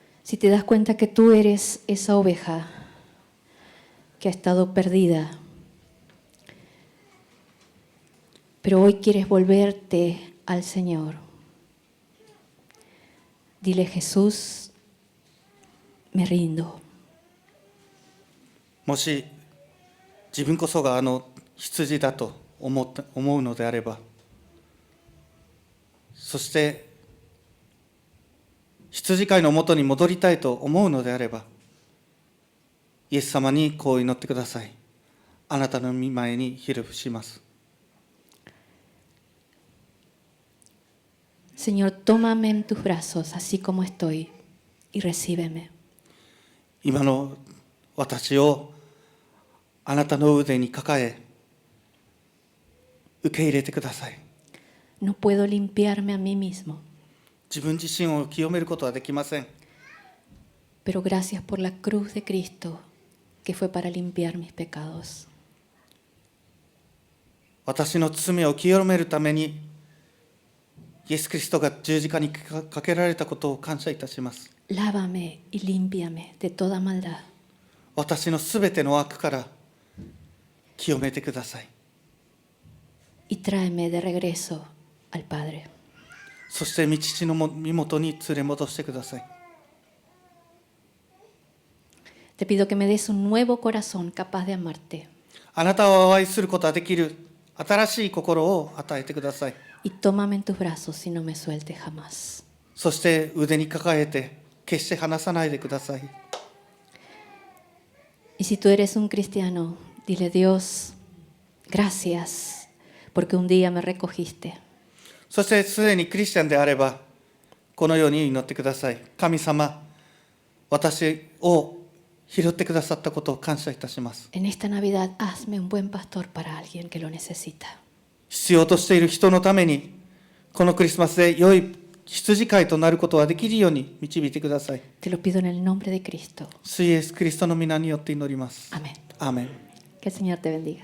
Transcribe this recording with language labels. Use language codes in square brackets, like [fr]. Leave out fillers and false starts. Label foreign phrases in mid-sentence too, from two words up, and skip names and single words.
[es] Si te das cuenta que tú eres esa oveja que ha estado perdida, pero hoy quieres volverte al Señor, dile: Jesús, me rindo. [ja] もし自分こそが羊だと思うのであれば、そして羊飼いのもとに戻りたいと思うのであれば、イエス様にこう祈ってください。あなたの御前にひれ伏します。 [es] Señor, tómame en tus brazos, así como estoy, y recíbeme. [ja] 今の私をあなたの腕に抱え、受け入れてください。 [es] No puedo limpiarme a mí mismo, [ja] 自分自身を清めることはできません。 [es] pero gracias por la cruz de Cristo, que fue para limpiar mis pecados. [ja] 私の罪を清めるために、イエス・キリストが十字架にかけられたことを感謝いたします。 [es] Lávame y límpiame de toda maldad. [ja] 私のすべての悪から清めてください。 [es] Y tráeme de regreso al Padre. [ja] そして御父の身元に連れ戻してください。 [es] Te pido que me des un nuevo corazón capaz de amarte. [ja] あなたを愛することができる新しい心を与えてください。 [es] Y tómame en tus brazos y no me sueltes jamás. [ja] そして腕に抱えて決して離さないでください。 [es] Y si tú eres un cristiano, dile: Dios, gracias, porque un día me recogiste. [ja] そしてすでにクリスチャンであれば、このように祈ってください。神様、私を拾ってくださったことを感謝いたします。 [es] En esta Navidad, hazme un buen pastor para alguien que lo necesita. [ja] 必要としている人のために、このクリスマスで良い羊飼いとなることができるように導いてください。 [es] Te lo pido en el nombre de Cristo. [ja] 主イエス・キリストの皆によって祈ります。 [es] Amén. [ja] アーメン。 [es] Que el Señor te bendiga.